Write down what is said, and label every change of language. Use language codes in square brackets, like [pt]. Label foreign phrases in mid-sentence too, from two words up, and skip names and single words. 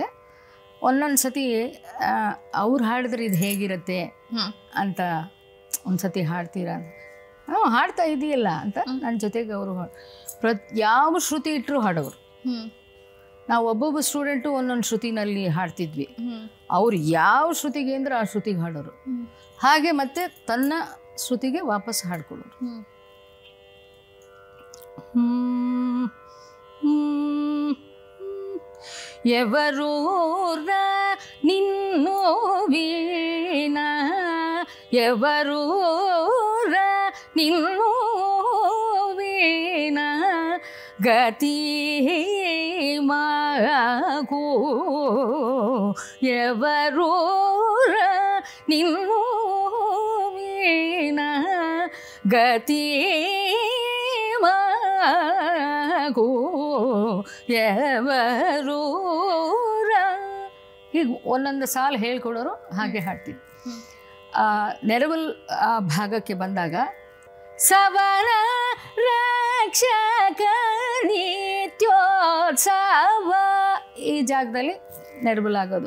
[kn] ಒಂದೊಂದು ಸತಿ ಅವ್ರು ಹಾಡಿದ್ರೆ ಇದು ಹೇಗಿರುತ್ತೆ ಅಂತ ಒಂದು ಸತಿ ಹಾಡ್ತೀರಾ, ಹಾಡ್ತಾ ಇದೆಯಲ್ಲ ಅಂತ ನನ್ನ ಜೊತೆಗೆ ಅವರು ಯಾವ ಶ್ರುತಿ ಇಟ್ಟರು ಹಾಡೋರು. ನಾವು ಒಬ್ಬೊಬ್ಬ ಸ್ಟೂಡೆಂಟು ಒಂದೊಂದು ಶ್ರುತಿನಲ್ಲಿ ಹಾಡ್ತಿದ್ವಿ. ಅವ್ರು ಯಾವ ಶ್ರುತಿಗೆ ಅಂದ್ರೆ ಆ ಶ್ರುತಿಗೆ ಹಾಡೋರು. ಹಾಗೆ ಮತ್ತೆ ತನ್ನ ಶ್ರುತಿಗೆ ವಾಪಸ್ ಹಾಡ್ಕೊಳ್ಳೋರು. [te] ఎవరూర నిన్ను వీణ, ఎవరూర నిన్ను వీణ, గతి మాకు ఎవరూర నిన్ను వీణ, గతి ಮಾಗೂ ఎవరೂರ. [kn] ಹೀಗೆ ಒಂದೊಂದು ಸಾಲು ಹೇಳ್ಕೊಡೋರು, ಹಾಗೆ ಹಾಡ್ತೀವಿ. ನೆರವಲ್ ಭಾಗಕ್ಕೆ ಬಂದಾಗ ಸವನ ರಕ್ಷಕ ನಿತ್ಯೋತ್ಸವ ಈ ಜಾಗದಲ್ಲಿ ನೆರವಲ್ ಆಗೋದು.